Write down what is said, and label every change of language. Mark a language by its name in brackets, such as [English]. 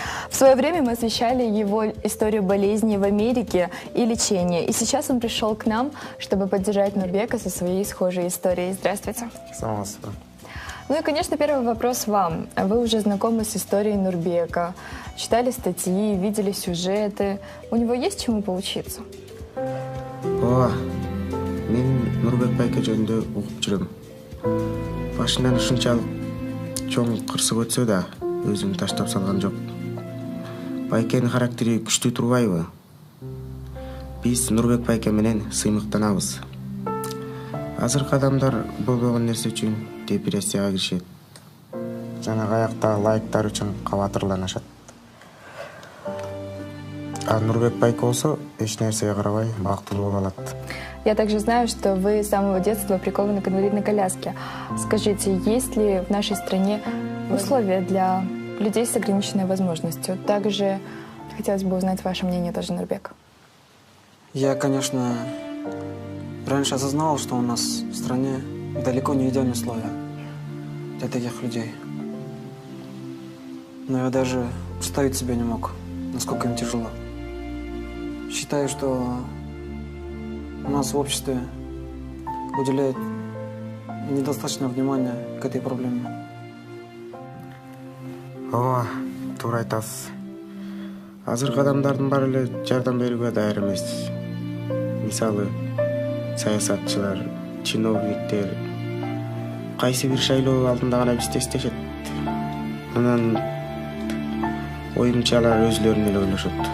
[Russian] В свое время мы освещали его историю болезни в Америке и лечения. И сейчас он пришел к нам, чтобы поддержать Нурбека со своей схожей историей. Здравствуйте. Ну и, конечно, первый вопрос вам. Вы уже знакомы с историей Нурбека, читали статьи, видели сюжеты. У него есть чему поучиться? [Kyrgyz] Мен Нурбек байке жөнүндө угуп жүрөм. Башынан ушунчалык чоң кырсык өтсө да, өзүн таштап салган жок. Байкенин характери күчтүү турбайбы? Биз Нурбек байке менен сыймыктанабыз. Азыркы адамдар болбогон нерсе үчүн депрессияга киришет. Жана аяктагы лайктар үчүн кабатырланышат. А Нурбек байке болсо эч нерсеге карабай бактылуу боло алат. [Russian] Я также знаю, что вы с самого детства прикованы к инвалидной коляске. Скажите, есть ли в нашей стране условия для людей с ограниченной возможностью? Также хотелось бы узнать ваше мнение тоже, Нурбек. Я, конечно, раньше осознавал, что у нас в стране далеко не идеальные условия для таких людей. Но я даже представить себе не мог, насколько им тяжело. Считаю, что у нас в обществе уделяют недостаточно внимания к этой проблеме. [Kyrgyz] Ооба, туура айтасыз. Азыркы адамдардын баары эле жардам берүүгө даяр эмес. Мисалы, саясатчылар, чиновниктер кайсы бир шайлоо алдында гана бизди эстешет. Анан оюмча алар өзлөрүн эле ойлошот.